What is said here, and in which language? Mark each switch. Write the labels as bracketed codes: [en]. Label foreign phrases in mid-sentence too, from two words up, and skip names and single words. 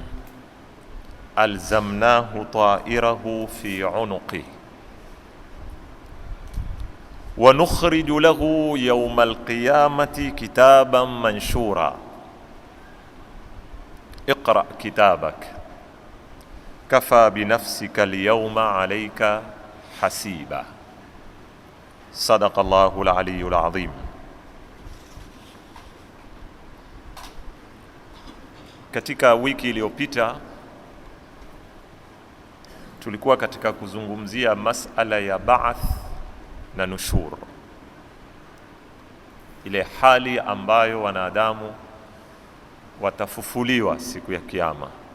[ar] ألزمناه طائره في عنقه ونخرج له يوم القيامة كتابا منشورا اقرأ كتابك كفى بنفسك اليوم عليك حسيبا. صدق الله العلي العظيم. [sw] Katika wiki iliyopita tulikuwa katika kuzungumzia masala ya ba'ath na nushur, ile hali ambayo wanadamu watafufuliwa siku ya Kiyama.